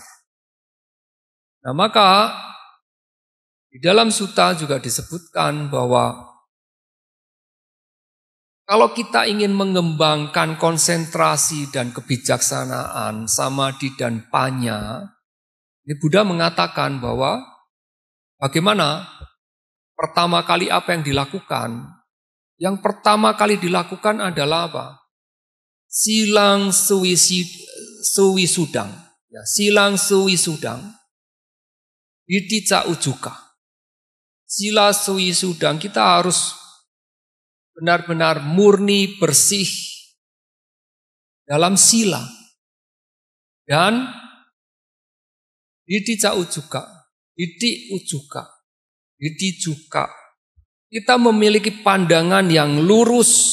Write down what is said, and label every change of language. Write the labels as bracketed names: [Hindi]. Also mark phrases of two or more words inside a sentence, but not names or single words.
[Indonesian] Nah, maka di dalam sutta juga disebutkan bahwa kalau kita ingin mengembangkan konsentrasi dan kebijaksanaan, samadhi dan panya, ini Buddha mengatakan bahwa bagaimana pertama kali apa yang dilakukan? Yang pertama kali dilakukan adalah apa? [Pali] Silang suwisudang. Ya, silang suwisudang. Ditica ujuka. Sila suwisudang, [Indonesian] kita harus benar-benar murni, bersih dalam sila. Dan [Pali] ditica ujuka. Diti ujuka. Diti juga. [Indonesian] Kita memiliki pandangan yang lurus.